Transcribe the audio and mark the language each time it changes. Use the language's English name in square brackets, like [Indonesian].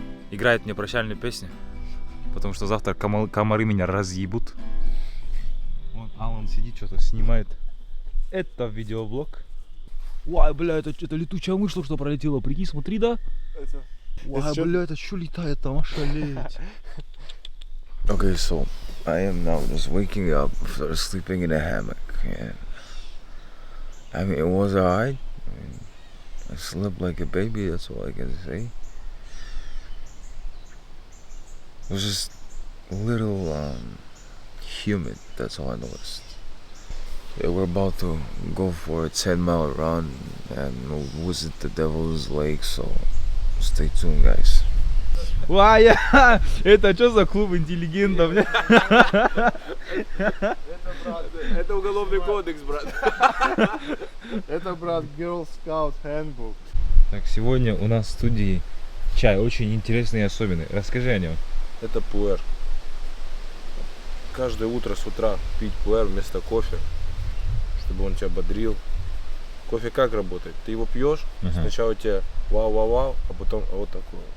[Russian] Играет мне прощальные песни. Потому что завтра комары меня разъебут. Вот Алан сидит, что-то снимает. Это видеоблог. Ой, бля, это летучая мышь, что пролетела. Прикинь, смотри, да? Ой, бля, это что летает там, ошалеть. [English] Okay, so I am now just waking up after sleeping in a hammock, and I mean, it was alright. I slept like a baby, that's all I can say. It was just a little humid, that's all I noticed. Yeah, we're about to go for a 10-mile run and we'll visit the Devil's Lake, so stay tuned, guys. [Russian] Вая, это что за клуб интеллигентов? Это уголовный кодекс, брат. Это, брат, Girl Scout Handbook. Так, сегодня у нас в студии чай очень интересный и особенный. Расскажи о нем. Это пуэр. Каждое утро с утра пить пуэр вместо кофе, чтобы он тебя бодрил. Кофе как работает? Ты его пьешь, сначала у тебя вау-вау-вау, а потом вот такой.